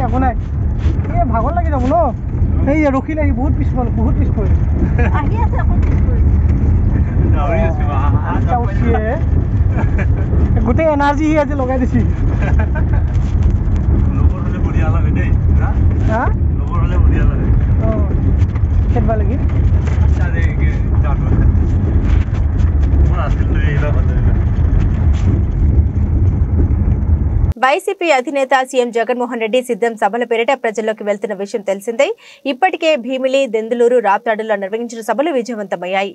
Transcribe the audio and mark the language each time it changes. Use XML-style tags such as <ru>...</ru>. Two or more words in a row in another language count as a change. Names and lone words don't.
<as>একো নাই এই ভাগৰ লাগি যাব ন এই ৰখি লাগি বহুত পিছ পৰি আহি আছে আকৌ পিছ পৰি গোটেই এনাৰ্জি আজি লগাই দিছি লগৰ হলে বঢ়িয়া লাগে দেই হা লগৰ হলে বঢ়িয়া লাগে খেলবা লাগি</as> <te>వైసీపీ అధినేత సీఎం జగన్మోహన్ రెడ్డి సిద్ధం సభల పేరిట ప్రజల్లోకి వెళ్తున్న విషయం తెలిసిందే. ఇప్పటికే భీమిలి, దెందులూరు, రాప్తాడులో నిర్వహించిన సభలు విజయవంతమయ్యాయి.</te>